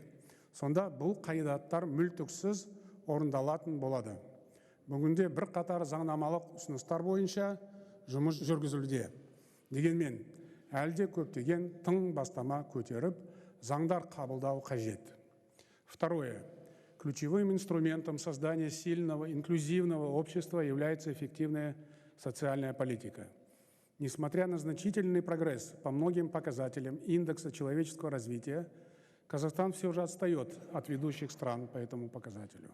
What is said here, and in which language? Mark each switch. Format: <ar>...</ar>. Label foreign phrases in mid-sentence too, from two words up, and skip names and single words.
<kk>Сонда бұл қағидаттар мүлтіксіз орындалатын болады. Бүгінде бірқатар заңнамалық ұсыныстар бойынша жұмыс жүргізілуде. Дегенмен, әлде көптеген тың бастама көтеріп, заңдар қабылдау қажет.</kk> <ru>Второе. Ключевым инструментом создания сильного, инклюзивного общества является эффективная социальная политика. Несмотря на значительный прогресс по многим показателям индекса человеческого развития, Казахстан все же отстает от ведущих стран по этому показателю.</ru>